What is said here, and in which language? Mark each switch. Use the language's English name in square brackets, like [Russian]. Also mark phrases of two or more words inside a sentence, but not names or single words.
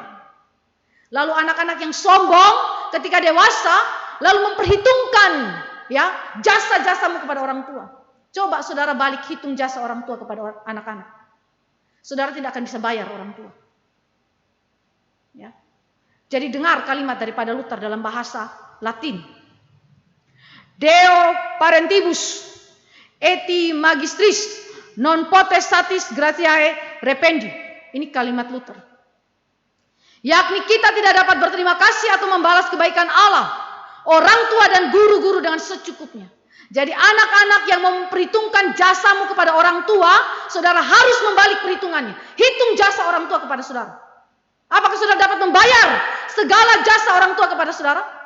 [Indonesian] Lalu anak-anak yang sombong ketika dewasa lalu memperhitungkan ya jasa-jasamu kepada orang tua. Coba saudara balik hitung jasa orang tua kepada anak-anak. Saudara tidak akan bisa bayar orang tua. Ya. Jadi dengar kalimat daripada Luther dalam bahasa Latin. [Latin] Deo parentibus eti magistris non potestatis gratiae rependi. [Indonesian] Ini kalimat Luther. Yakni kita tidak dapat berterima kasih atau membalas kebaikan Allah, orang tua dan guru-guru dengan secukupnya. Jadi anak-anak yang memperhitungkan jasamu kepada orang tua, saudara harus membalik perhitungannya. Hitung jasa orang tua kepada saudara. Apakah saudara dapat membayar segala jasa orang tua kepada saudara?